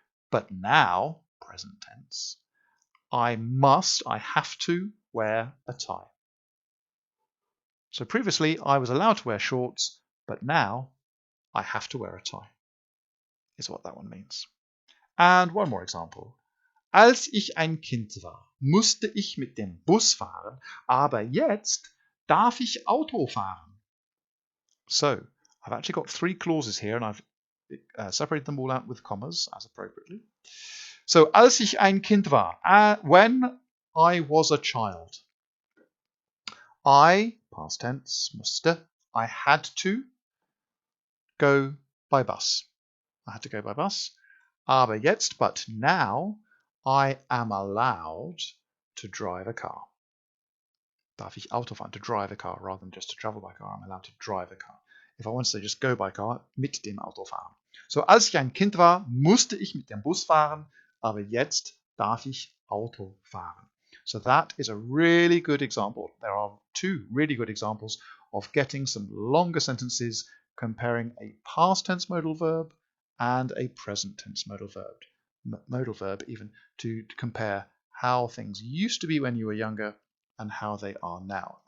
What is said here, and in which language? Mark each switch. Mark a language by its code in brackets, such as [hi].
[en] But now, present tense, I have to wear a tie. So previously, I was allowed to wear shorts, but now I have to wear a tie, is what that one means. And one more example. [de] Als ich ein Kind war, musste ich mit dem Bus fahren, aber jetzt darf ich Auto fahren. [en] So, I've actually got 3 clauses here, and I've separated them all out with commas, as appropriately. So, [de] als ich ein Kind war, [en] when I was a child, I, past tense, [de] musste, [en] I had to go by bus. I had to go by bus. [de] Aber jetzt, [en] but now, I am allowed to drive a car. [de] Darf ich Auto fahren, [en] to drive a car, rather than just to travel by car. I'm allowed to drive a car. If I want to say just go by car, [de] mit dem Auto fahren. So, als ich ein Kind war, musste ich mit dem Bus fahren, aber jetzt darf ich Auto fahren. [en] So that is a really good example. There are 2 really good examples of getting some longer sentences comparing a past tense modal verb and a present tense modal verb even to compare how things used to be when you were younger and how they are now.